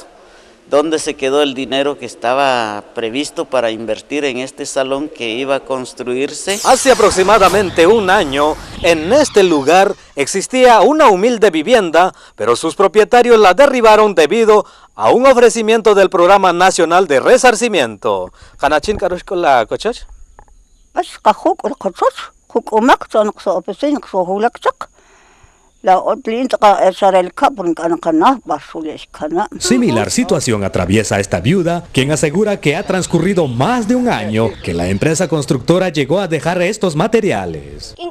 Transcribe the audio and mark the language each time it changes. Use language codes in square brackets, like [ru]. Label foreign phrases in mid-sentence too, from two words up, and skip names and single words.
[es] ¿Dónde se quedó el dinero que estaba previsto para invertir en este salón que iba a construirse? Hace aproximadamente un año, en este lugar existía una humilde vivienda, pero sus propietarios la derribaron debido a un ofrecimiento del Programa Nacional de Resarcimiento. [qu] ¿Hanachin karushkola kochach? [es] Similar situación atraviesa esta viuda, quien asegura que ha transcurrido más de un año que la empresa constructora llegó a dejar estos materiales.